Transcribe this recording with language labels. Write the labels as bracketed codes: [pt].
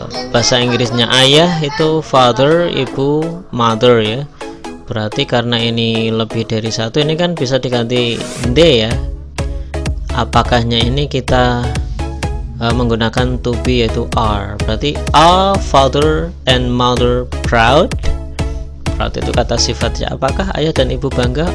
[id] Bahasa Inggrisnya ayah itu father, ibu mother ya. Berarti karena ini lebih dari satu, ini kan bisa diganti de ya. Apakahnya ini kita menggunakan to be yaitu are. [en] Berarti are father and mother proud? [id] Proud itu kata sifatnya. Apakah ayah dan ibu bangga?